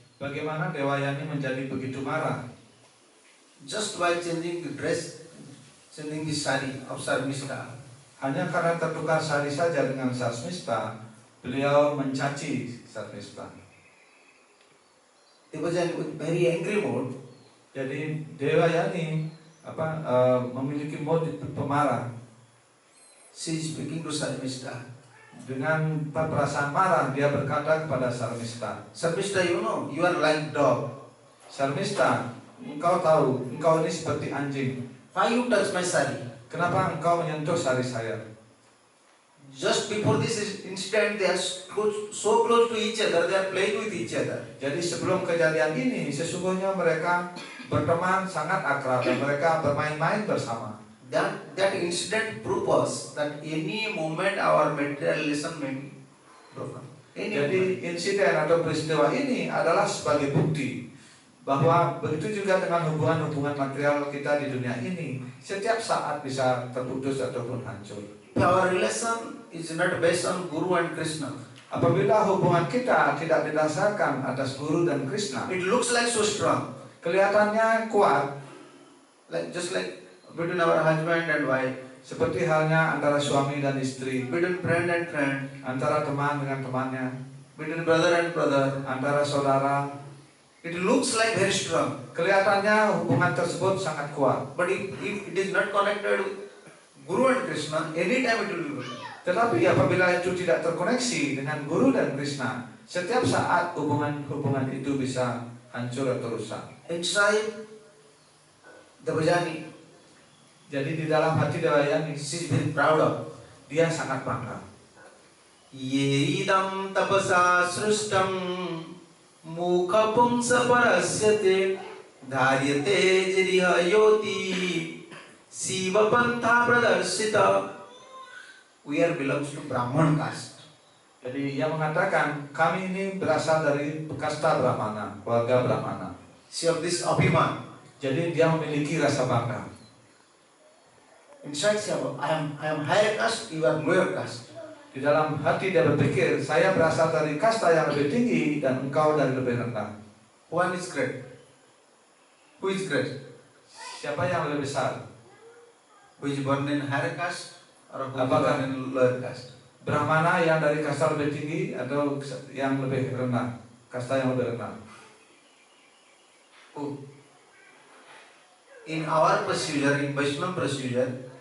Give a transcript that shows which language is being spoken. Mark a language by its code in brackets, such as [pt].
[id] Bagaimana Dewayani menjadi begitu marah? [en] Just by changing the dress, changing the sari of Sarmista, [id] Hanya karena tertukar sari saja dengan Sarmista, beliau mencaci Sarmista. [en] Devajani with very angry mood, [id] Jadi Dewayani memiliki mood pemarah. [en] she is speaking to Sarmista. [id] Dengan perasaan marah dia berkata kepada Sarmista, [en] Sarmista, you know, you are like dog. [id] Sarmista, engkau tahu, engkau ini seperti anjing. [en] Why you touch my sari? [id] Kenapa engkau menyentuh sari saya? [en] Just before this incident, they are so close to each other, they are playing with each other. [id] Jadi sebelum kejadian ini, sesungguhnya mereka berteman sangat akrab dan mereka bermain-main bersama. [en] That incident proves us that any moment our materialism may be broken. [id] Jadi insiden atau peristiwa ini adalah sebagai bukti bahwa begitu juga dengan hubungan-hubungan material kita di dunia ini, setiap saat bisa terputus ataupun hancur. [en] Our relation is not based on Guru and Krishna. [id] Apabila hubungan kita tidak didasarkan atas Guru dan Krishna, [en] It looks like so strong, [id] kelihatannya kuat, [en] just like between our husband and wife, [id] seperti halnya antara suami dan istri, [en] between friend and friend, [id] antara teman dengan temannya, [en] between brother and brother. [id] antara saudara. [en] It looks like very strong, [id] Kelihatannya hubungan tersebut sangat kuat. [en] but if it is not connected with Guru and Krishna, anytime it will be broken. [id] Tetapi apabila itu tidak terkoneksi dengan Guru dan Krishna, setiap saat hubungan itu bisa hancur atau rusak. [en] Inside Devajani, [id] Jadi di dalam hati Dewayani, [en] she is very proud of. [id] dia sangat bangga. [sa] Ye idam tapasa srustam mukha pumsa parasyate dharyate jriha yoti siva pantha pradarsita. [en] We are belongs to Brahman caste. [id] Jadi ia mengatakan, kami ini berasal dari kasta Brahmana, keluarga Brahmana. [en] See of this Abhiman. [id] Jadi dia memiliki rasa bangga. [en] Inside say, I am higher caste, you are lower caste. [id] Di dalam hati dia berpikir, saya berasal dari kasta yang lebih tinggi dan engkau dari lebih rendah. [en] One is great. Who is great? [id] Siapa yang lebih besar? [en] Who is born in higher caste or who is [id] Apakah- [en] born in lower caste? [id] Brahmana yang dari kasta lebih tinggi atau yang lebih rendah? Kasta yang lebih rendah. [en] Who? In our procedure, in Vaishnava procedure,